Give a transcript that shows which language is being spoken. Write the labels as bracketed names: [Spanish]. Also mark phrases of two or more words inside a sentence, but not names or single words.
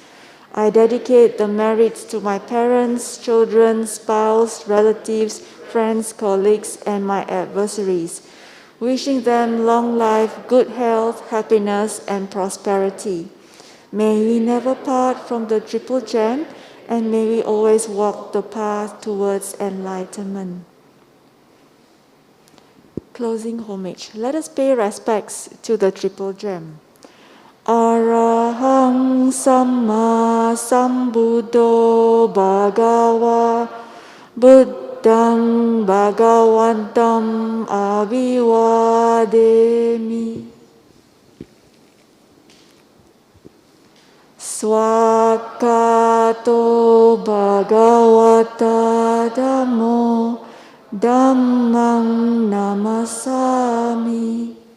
[English] I dedicate the merits to my parents, children, spouse, relatives, friends, colleagues, and my adversaries, wishing them long life, good health, happiness, and prosperity. May we never part from the [Pali] Triple Gem, [English] and may we always walk the path towards enlightenment. Closing homage. Let us pay respects to the [Pali] Triple Gem. Arahang Samma Sambuddho Bhagava Buddhang Bhagavantam Abhivademi. Swakato Bhagavata Dhammo Dhammang Namasami.